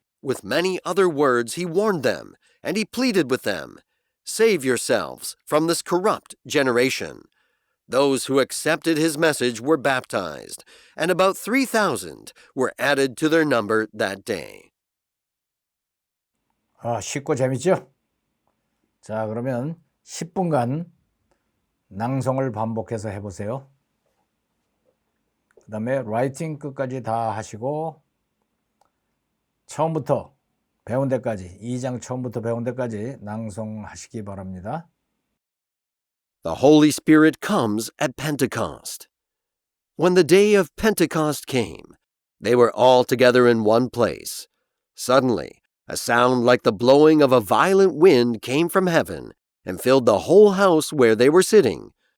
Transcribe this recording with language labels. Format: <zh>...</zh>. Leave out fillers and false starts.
<en>With many other words he warned them, and he pleaded with them, "Save yourselves from this corrupt generation." Those who accepted his message were baptized, and about 3,000 were added to their number that day.</en> <ko>쉽고 재밌죠? 자, 그러면 10분간 낭송을 반복해서 해보세요. 그 다음에 라이팅 끝까지 다 하시고 처음부터 배운 데까지 2장 처음부터 배운 데까지 낭송하시기 바랍니다.</ko> <en>The Holy Spirit comes at Pentecost. When the day of Pentecost came, they were all together in one place. Suddenly, a sound like the blowing of a violent wind came from heaven and filled the whole house where they were sitting.</en>